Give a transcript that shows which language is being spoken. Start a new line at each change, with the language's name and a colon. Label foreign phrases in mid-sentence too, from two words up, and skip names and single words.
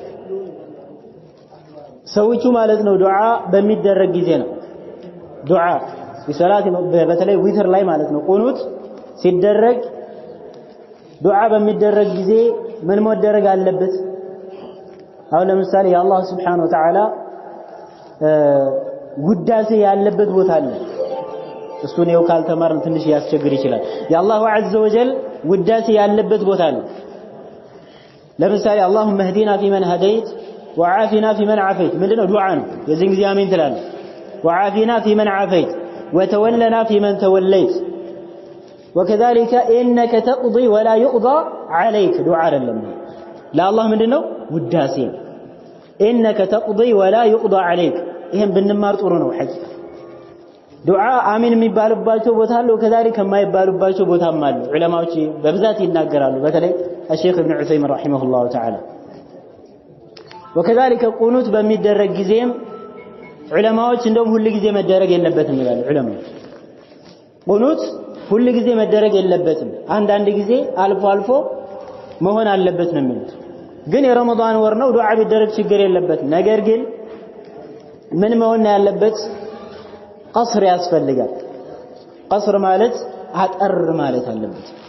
Amharic: ሰዎቹ ማለት ነው ዱዓ በሚደረግ ጊዜ ነው ዱዓ በሰላት በተለይ ዊትር ላይ ማለት ነው ቁኑት ሲደረግ ዱዓ በሚደረግ ጊዜ ምን መደረግ አለበት አሁን ለምሳሌ የአላህ
Arabic: سبحانه وتعالى
Amharic: ውዳሴ ያለበት ቦታ አለ እሱን ነው ካልተማርን ትንሽ ያስቸግር ይችላል የአላሁ
Arabic: عز وجل
Amharic: ውዳሴ ያለበት ቦታ አለ ለምሳሌ
Arabic: اللهم اهدنا فيمن هديت وعافنا فيمن عافيت
Amharic: ምንድነው ዱዓ ነው የዚህ ጊዜ አሜን ትላለህ وعافنا
Arabic: فيمن عافيت وتولنا فيمن توليت وكذلك انك تقضي ولا يقضى عليك دعاء
Amharic: አይደለም ለአላህ ምንድነው ውዳሴ
Arabic: انك تقضي ولا يقضى عليك
Amharic: ይሄን ብንማር ጥሩ ነው ሐቂቃ ዱዓ አሚን የሚባልባቸው ቦታ አለ ወከዛሊክ የማይባልባቸው ቦታም አለ ዑለማዎች በብዛት ይናገራሉ በተለይ
Arabic: الشيخ ابن عثيمين رحمه الله تعالى. وكذلك قنوت
Amharic: በሚደረግ ጊዜም ዑለማዎች እንደውም ሁሉ ጊዜ መደረግ የለበትም ይላሉ ዑለማዎች። ቁኑት ሁሉ ጊዜ መደረግ የለበትም አንዳንድ ጊዜ አልፎ አልፎ መሆን አለበት ነው የሚሉት። ግን የረመዳን ወር ነው ዱዓ ቢደረግ ችግር የለበትም። ነገር ግን ምን መሆን ያለበት ቀስር ያስፈልጋል። ቀስር ማለት አጠር ማለት አለበት።